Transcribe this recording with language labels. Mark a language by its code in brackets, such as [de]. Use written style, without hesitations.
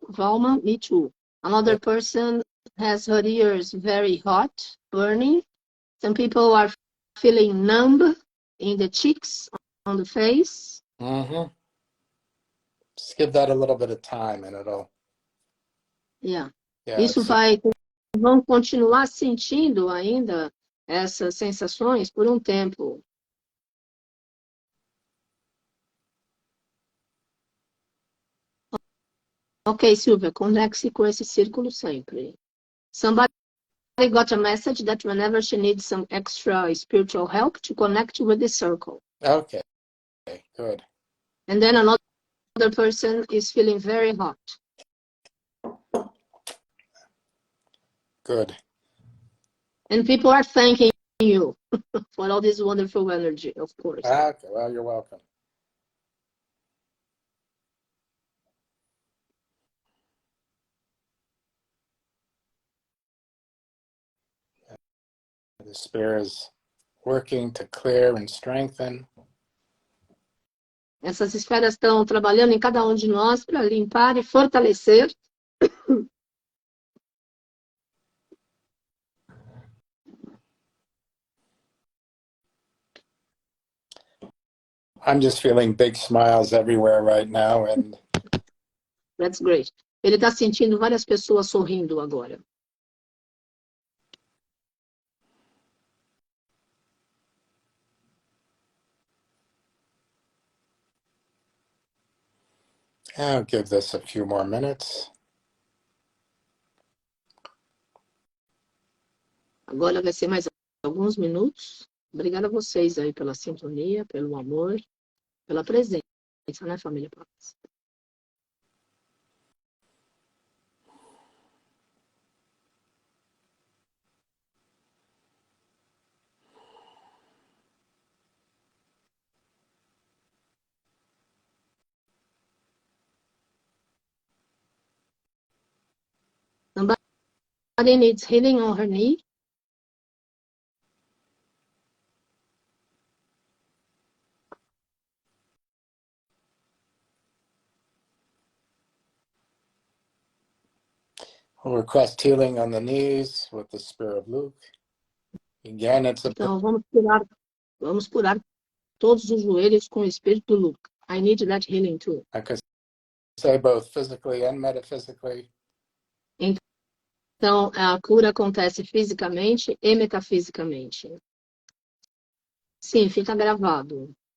[en] Valma, me too. Another person has her ears very hot, burning. Some people are feeling numb in the cheeks, on the face. Just give that a little bit of time and it'll... Yeah. [pt] Isso vão continuar sentindo ainda essas sensações por um tempo. Ok, Silvia, conecte-se com esse círculo sempre. [en] Somebody got a message that whenever she needs some extra spiritual help, to connect with the circle. Okay, good. And then another person is feeling very hot. Good. And people are thanking you for all this wonderful energy, of course. Okay, well, you're welcome. The Spirit is working to clear and strengthen. [pt] Essas esferas estão trabalhando em cada um de nós para limpar e fortalecer. [en] I'm just feeling big smiles everywhere right now, and That's great. [pt] Ele está sentindo várias pessoas sorrindo agora. [en] I'll give this a few more minutes. [pt] Agora vai ser mais alguns minutos. Obrigada a vocês aí pela sintonia, pelo amor, pela presença, né, família Paz? [en] Somebody needs healing on her knee. I'll request healing on the knees with the Spirit of Lugh. Again, it's a... [pt] Então, vamos curar todos os joelhos com o espírito do Lugh. [en] I need that healing too. I could say both physically and metaphysically. [pt] Então, a cura acontece fisicamente e metafisicamente. Sim, fica gravado.